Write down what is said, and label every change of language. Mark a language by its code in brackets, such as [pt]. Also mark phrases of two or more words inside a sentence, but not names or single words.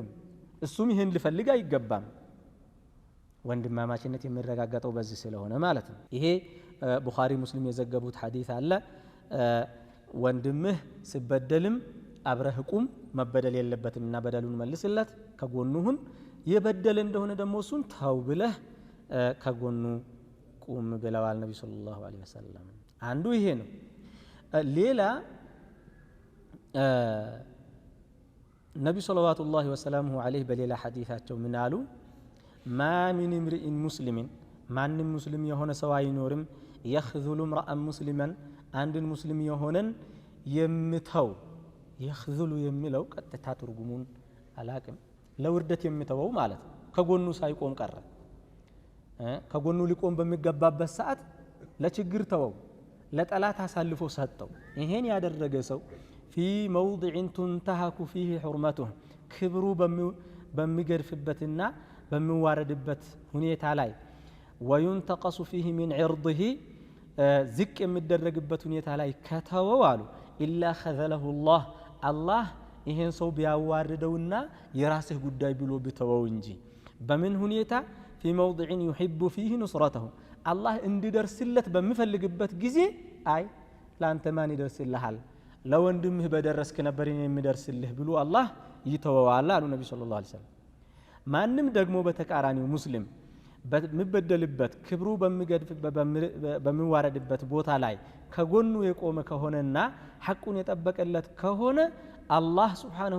[am] እሱም ይሄን ሊፈልግ አይገባም ወንድማማችነት የሚረጋገጠው በዚህ ስለሆነ ማለት ነው ይሄ ቡኻሪ ሙስሊም የዘገቡት ሐዲስ አለ ወንድምህ ሲበደልም አብረህ ቁም መበደል የለበትምና በደሉን መልስለት ከጎኑሁን የበደለ እንደሆነ ደግሞ እሱን ተው ብለህ ከጎኑ ቁም ብለዋል ነብዩ [ar] صلى الله عليه وسلم [am] አንዱ ይሄ ነው ሌላ ነብዩ [ar] صلى الله عليه وسلم [am] በሌላ ሐዲሳቸው ምን አሉ [ar] ما من امرئ مسلم [am] ማንም ሙስሊም የሆነ ሰው አይኖርም [ar] يخذل امرأ مسلما [am] አንድን ሙስሊም የሆነን የምተው يخذل የሚለው ቀጥታ ትርጉሙን አላቅም ለውርደት የምተወው ማለት ከጎኑ ሳይቆም ቀረ ከጎኑ ሊቆም በሚገባበት ሰዓት ለችግር ተወው ለጠላት አሳልፎ ሰጠው ይሄን ያደረገ ሰው [ar] في موضع تنتهك فيه حرمته [am] ክብሩ በሚገርፍበትና በሚዋረድበት ሁኔታ ላይ [ar] وينتقص فيه من عرضه [am] ዝቅ የሚደረግበት ሁኔታ ላይ ከተወው አሉ [ar] إلا خذله الله [am] ይሄን ሰው ቢያዋርደውና የራስህ ጉዳይ ብሎ ቢተወው እንጂ በምን ሁኔታ [ar] في موضع يحب فيه نصرته الله [am] እንዲደርስለት በሚፈልግበት ጊዜ አይ ላንተ ማን ይደርስልሃል ለወንድምህ በደረስክ ነበር የሚደርስልህ ብሎ አላህ ይተወዋል አሉ ነብዩ [ar] صلى الله عليه وسلم [am] ማንም ደግሞ በተቃራኒው ሙስሊም በሚበደልበት ክብሩ በሚዋረድበት ቦታ ላይ ከጎኑ የቆመ ከሆነና ሐቁን የጠበቀለት ከሆነ አላህ Subhanahu